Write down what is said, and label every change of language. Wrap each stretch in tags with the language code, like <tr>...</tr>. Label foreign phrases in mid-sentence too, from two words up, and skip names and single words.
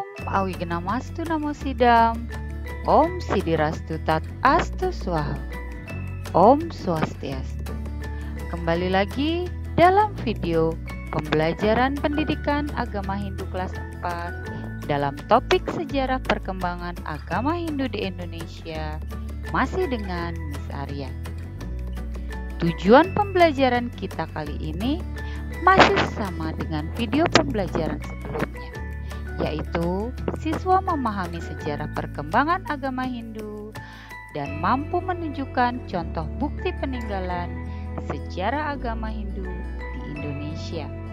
<sa>Awigamastu Namo Sidam. Om Sidirastu Tat Astu Swaha. Om Swastiastu.</sa> <id>Kembali lagi dalam video pembelajaran pendidikan agama Hindu kelas 4 dalam topik sejarah perkembangan agama Hindu di Indonesia, masih dengan Miss Arya. Tujuan pembelajaran kita kali ini masih sama dengan video pembelajaran sebelumnya, yaitu siswa memahami sejarah perkembangan agama Hindu dan mampu menunjukkan contoh bukti peninggalan sejarah agama Hindu di Indonesia.</id>